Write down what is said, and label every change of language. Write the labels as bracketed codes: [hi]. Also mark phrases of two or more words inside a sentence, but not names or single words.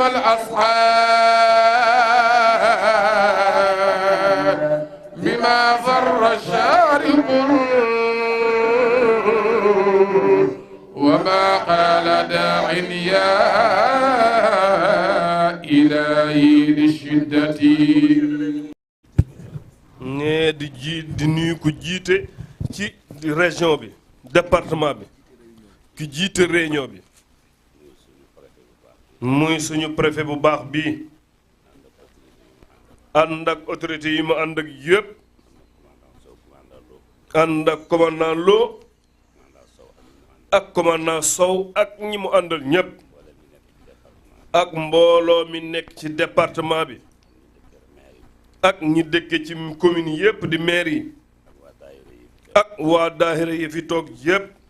[ar] والأصحاب بما ضر الشارق وما قال داع يا إلهي للشدة [wo] ne di nuyu ku jiite ci région bi département bi ku jiite réunion bi muy suñu préfet bu baax bii ànd ak autorité yi mu ànd ak yëpp ànd ak commandant Lo ak commandant Sow ak ñi mu àndal ñëpp ak mbooloo mi nekk ci département bi ak ñi dëkke ci commune yëpp di maire yi ak waa daahira yi fi toog yëpp